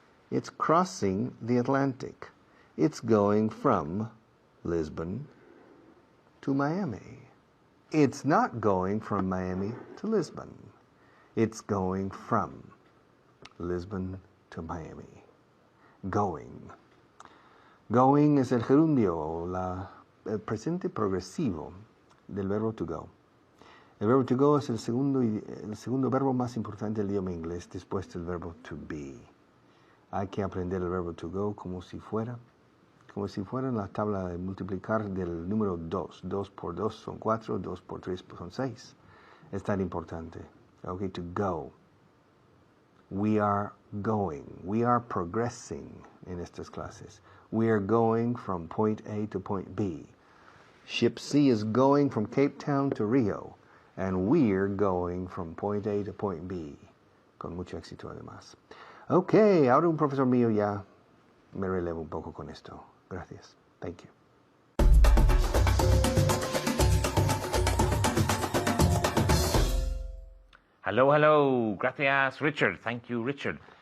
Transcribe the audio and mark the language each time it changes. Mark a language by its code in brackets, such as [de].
[en] It's crossing the Atlantic. It's going from Lisbon to Miami. It's not going from Miami to Lisbon. It's going from Lisbon to Miami. Going. [es] Going es el gerundio, el presente progresivo del verbo to go. El verbo to go es el segundo verbo más importante del idioma inglés después del verbo to be. Hay que aprender el verbo to go como si fuera en la tabla de multiplicar del número 2. 2 por 2 son 4, 2 por 3 son 6. Es tan importante. [en] Okay, to go. We are going. We are progressing [es] en estas clases. [en] We are going from point A to point B. Ship C is going from Cape Town to Rio. And we're going from point A to point B. [es] Con mucho éxito además. Ok, ahora un profesor mío ya me relevo un poco con esto. Gracias. [en] Thank you. Hello. [es] Gracias, [en] Richard. Thank you, Richard.